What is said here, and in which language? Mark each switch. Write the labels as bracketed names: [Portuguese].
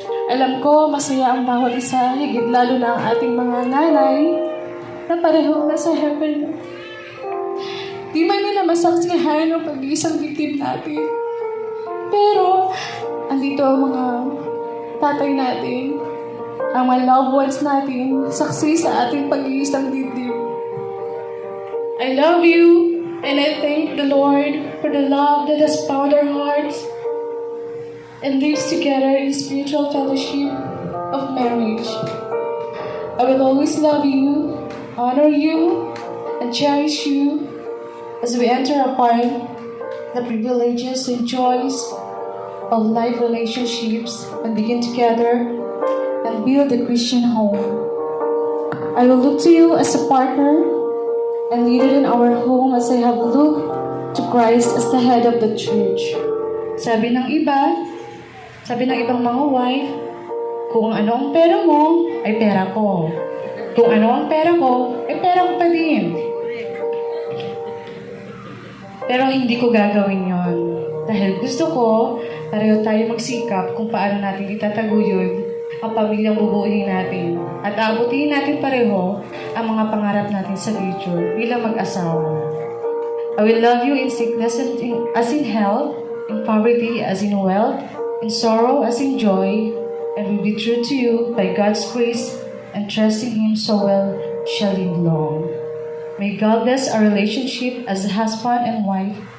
[Filipino] Alam ko, masaya ang bawat isa, higit lalo na ang ating mga nanay na parehong nasa heaven. Di man nila masaksihan ang pag-iisang victim natin. Pero, andito ang mga tatay natin, ang mga loved ones natin, saksi sa ating pag-iisang dibdib. [English] I love you, and I thank the Lord for the love that has bound our hearts and lives together in spiritual fellowship of marriage. I will always love you, honor you, and cherish you as we enter upon the privileges and joys of life relationships and begin together and build a Christian home. I will look to you as a partner and leader in our home as I have looked to Christ as the head of the church. [Filipino] Sabi ng ibang mga wife, kung ano ang pera mo, ay pera ko. Kung ano ang pera ko, ay pera ko pa din. Pero hindi ko gagawin yon. Dahil gusto ko, pareho tayo magsikap kung paano natin itataguyod ang pamilyang bubuuin natin. At aabutin natin pareho ang mga pangarap natin sa future bilang mag-asawa. [English] I will love you in sickness as in health, in poverty as in wealth, in sorrow as in joy, and will be true to you by God's grace and trusting Him so well shall live long. May God bless our relationship as a husband and wife.